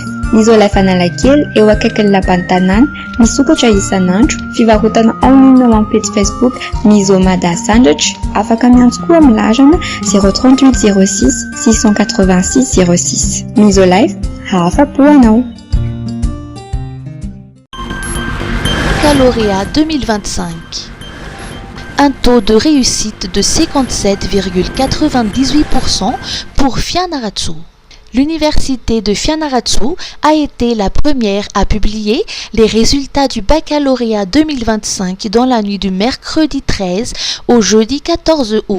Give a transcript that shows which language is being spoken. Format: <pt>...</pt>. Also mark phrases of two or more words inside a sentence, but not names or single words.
<mg>Ny Isolife Analakely eo akaikin'ny lapan'ny tanàna, misokatra isan'andro, fivarotana</mg> <fr>en ligne</fr> <mg>ao amin'ny page Facebook Miso Mada Sandratra, afaka miantso koa amin'ny larana 038 06 686 06. Isolife, afa-po anao.</mg> <fr>Baccalauréat 2025. Un taux de réussite de 57,98% pour Fianarantsoa. L'université de Fianarantsoa a été la première à publier les résultats du baccalauréat 2025 dans la nuit du mercredi 13 au jeudi 14 août.</fr>